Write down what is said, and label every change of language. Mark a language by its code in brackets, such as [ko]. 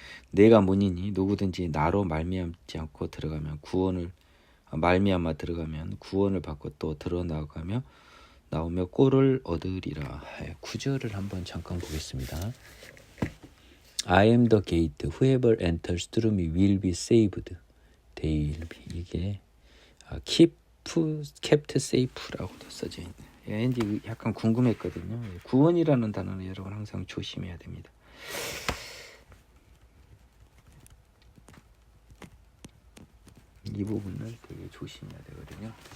[ko] 내가 문이니 누구든지 나로 말미암지 않고 들어가면 말미암아 들어가면 구원을 받고 또 들어나가며 나오며 꼴을 얻으리라. 9절을 한번 잠깐 보겠습니다. [en] I am the gate. Whoever enters through me will be saved. They will be. [ko] 이게 [en] kept safe [ko] 라고도 써져 있네. 왠지 약간 궁금했거든요. 구원이라는 단어는 여러분 항상 조심해야 됩니다. 이 부분을 되게 조심해야 되거든요.